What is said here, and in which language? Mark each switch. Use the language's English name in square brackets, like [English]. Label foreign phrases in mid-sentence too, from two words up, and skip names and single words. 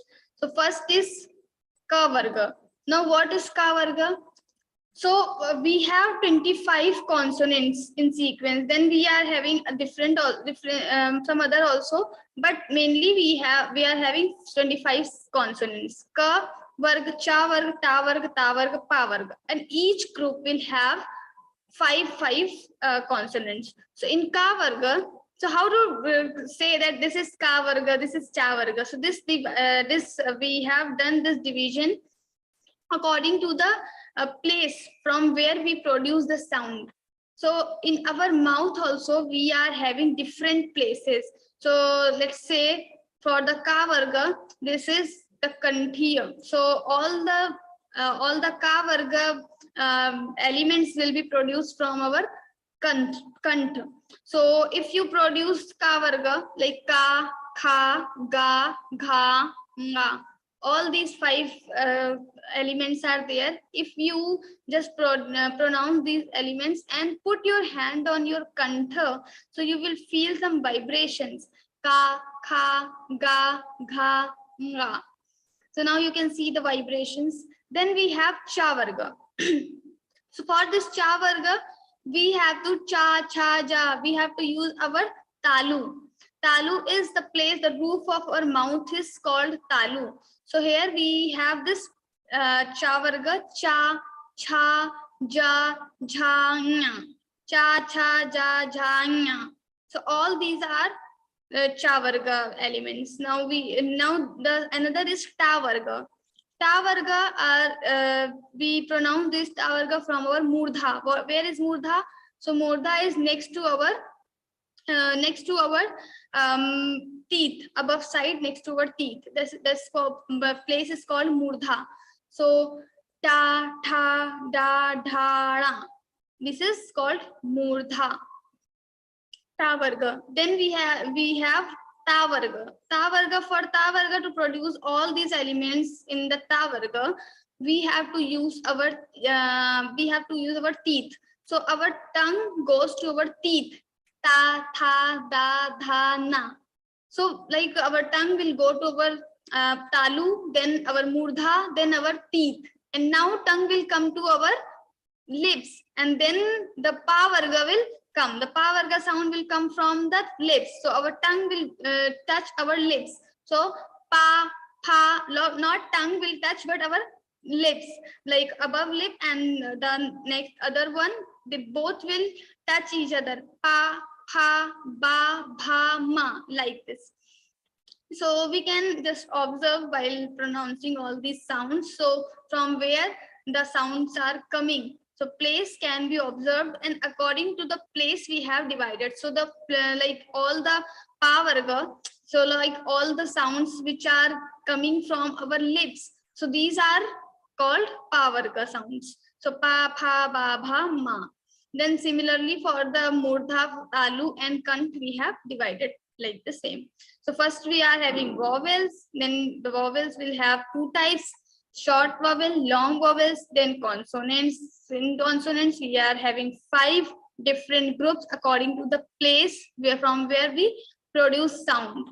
[English] So first is [Sanskrit] ka varga. [English] Now what is [Sanskrit] ka varga? [English] So we have 25 consonants in sequence. Then we are having a different some other also, but mainly we are having 25 consonants. [Sanskrit] Ka varg, cha varg, ta varg, ta varg, pa varg, [English] and each group will have five consonants. So in [Sanskrit] ka varga, [English] so how to say that this is [Sanskrit] ka varga, [English] this is [Sanskrit] cha varga? [English] So we have done this division according to the place from where we produce the sound. So in our mouth also we are having different places. So let's say for the [Sanskrit] ka varga, [English] this is the kanthia. So all the [Sanskrit] ka varga [English] elements will be produced from our kant. So if you produce [Sanskrit] ka varga like ka, kha, ga, gha, nga, [English] all these 5 elements are there. If you just pronounce these elements and put your hand on your kantha, so you will feel some vibrations, [Sanskrit] ka, kha, ga, gha, nga. [English] So now you can see the vibrations. Then we have [Sanskrit] cha varga. [English] So for this [Sanskrit] cha varga, [English] we have to [Sanskrit] cha, cha, ja. [English] We have to use our talu. Talu is the place, the roof of our mouth is called talu. So here we have this [Sanskrit] cha varga, cha, cha, ja, jha, nya. Cha, cha, ja, jha, nya. [English] So all these are [Sanskrit] cha varga [English] elements. Now another is [Sanskrit] ta varga. Ta varga [English] are we pronounce this [Sanskrit] ta varga [English] from our murdha. Where is murdha? So murdha is next to our teeth, above side, next to our teeth. This place is called murdha. [Sanskrit] So ta, tha, da, dha, ra. [English] This is called murdha. [Sanskrit] Ta varga. [English] Then we have [Sanskrit] ta varga. Ta varga, [English] for [Sanskrit] ta varga [English] to produce all these elements in the [Sanskrit] ta varga, [English] we have to use our teeth. So our tongue goes to our teeth. [Sanskrit] Ta, tha, da, dha, na. [English] So like our tongue will go to our talu, then our murdha, then our teeth, and now tongue will come to our lips, and then the [Sanskrit] pa varga [English] will come. The [Sanskrit] pa varga [English] sound will come from the lips. So our tongue will touch our lips. [Sanskrit] So pa, pa, [English] not tongue will touch, but our lips, like above lip and the next other one, they both will touch each other. [Sanskrit] Pa, pa, ba, bha, ma, [English] like this. So we can just observe while pronouncing all these sounds. So from where the sounds are coming. So place can be observed, and according to the place we have divided. So the like all the [Sanskrit] pa varga, [English] so like all the sounds which are coming from our lips. So these are called [Sanskrit] pa varga [English] sounds. [Sanskrit] So pa, pha, ba, bha, ma. [English] Then similarly for the murdha, talu and kant, we have divided like the same. So first we are having vowels. Then the vowels will have 2 types: short vowel, long vowels, then consonants. In consonants, we are having 5 different groups according to the place from where we produce sound.